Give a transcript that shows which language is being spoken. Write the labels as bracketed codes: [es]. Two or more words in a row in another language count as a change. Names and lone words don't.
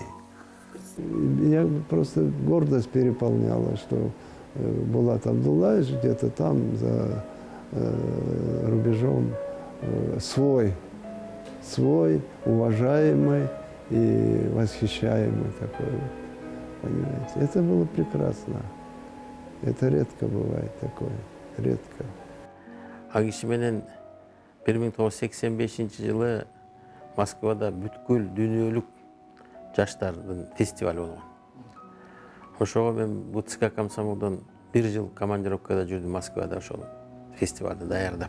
[ru] Я просто гордость переполняла, что Булат Абдуллаевич где-то там, за рубежом, свой, уважаемый и восхищаемый такой. Понимаете? Это было прекрасно. Это редко бывает такое. Редко. [ky] Ал киши менен 1985 жылы Москвада бүткүл дүйнөлүк жаштардын фестивалы болгон. Ошого мен БЦК комсомолдон 1 жыл командировкада жүрдүм Москвада, ошол фестивалды даярдап.